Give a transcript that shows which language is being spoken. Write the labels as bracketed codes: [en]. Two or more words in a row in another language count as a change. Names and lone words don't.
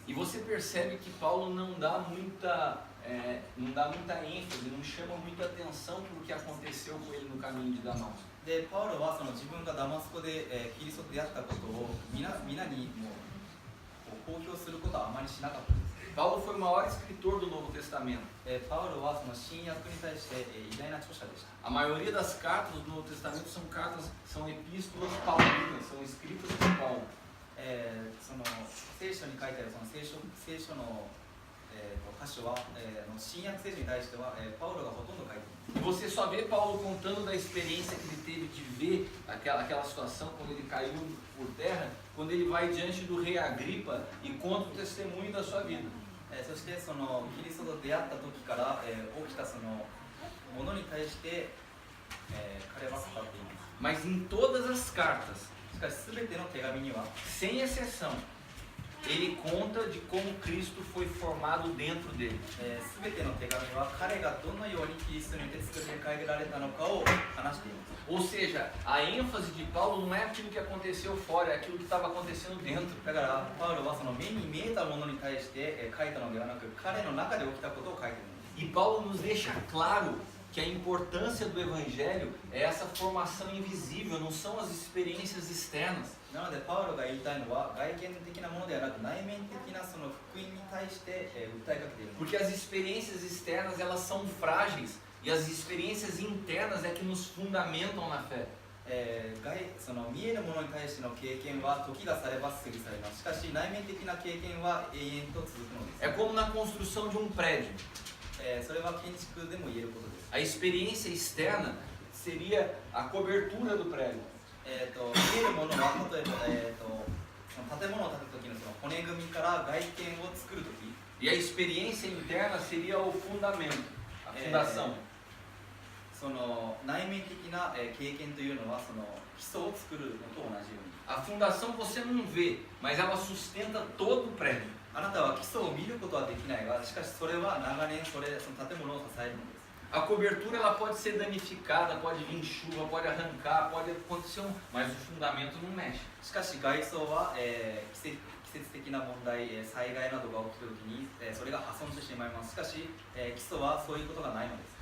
[pt] E você percebe que Paulo não dá muita ênfase, não chama muita atenção para o que aconteceu com ele no caminho de Damasco. [ja] でパウロはその自分がダマスコで、キリストと出会ったことを皆にもう公表することはあまりしなかったです。 [pt] Paulo foi o maior escritor do Novo Testamento. [ja] パウロはその新約に対して、偉大な著者でした。 [pt] A maioria das cartas do Novo Testamento são epístolas paulinas, são escritas por Paulo. [ja] その聖書に書いてあるその聖書の、箇所は、新約聖書に対しては、パウロがほとんど書いています。 [pt] E você só vê Paulo contando da experiência que ele teve de ver aquela situação quando ele caiu por terra, quando ele vai diante do rei Agripa e conta o testemunho da sua vida. [ja] そしてそのキリストと出会った時から、起きたそのものに対して、彼は語っています。 [pt] Mas em todas as cartas, [ja] しかし全ての手紙には、 [pt] sem exceção, ele conta de como Cristo foi formado dentro dele. [ja] 全ての手紙は彼がどのようにキリストによって作り変えられたのかを話しています。 [pt] Ou seja, a ênfase de Paulo não é aquilo que aconteceu fora, é aquilo que estava acontecendo dentro. [ja] だからパウロはその目に見えたものに対して、書いたのではなく、彼の中で起きたことを書いているんです。 [pt] E Paulo nos deixa claro que a importância do Evangelho é essa formação invisível, não são as experiências externas. [ja] なのでパウロが言いたいのは外見的なものではなく内面的なその福音に対して、訴えかけているんです。 [pt] Porque as experiências externas elas são frágeis e as experiências internas é que nos fundamentam na fé. [ja] その見えるものに対しての経験は時がされば過ぎ去ります。しかし内面的な経験は永遠と続くのです。 [pt] É como na construção de um prédio. [ja] それは建築でも言えることです。 [pt] A experiência externa seria a cobertura do prédio. [ja] 見えるものは例えば、その建物を建てる時のその骨組みから外見を作る時、 [pt] E a experiência interna seria o fundamento, a fundação. [ja] その内面的な経験というのはその基礎を作るのと同じように、 [pt] A fundação você não vê, mas ela sustenta todo o prédio. [ja] あなたは基礎を見ることはできないが、しかしそれは長年その建物を支えるのです。 [pt] A cobertura ela pode ser danificada, pode vir chuva, pode arrancar, pode acontecer mas o fundamento não mexe. [ja] しかし外装は、季節的な問題、災害などが起きたときに、それが破損してしまいます。しかし、基礎はそういうことがないのです。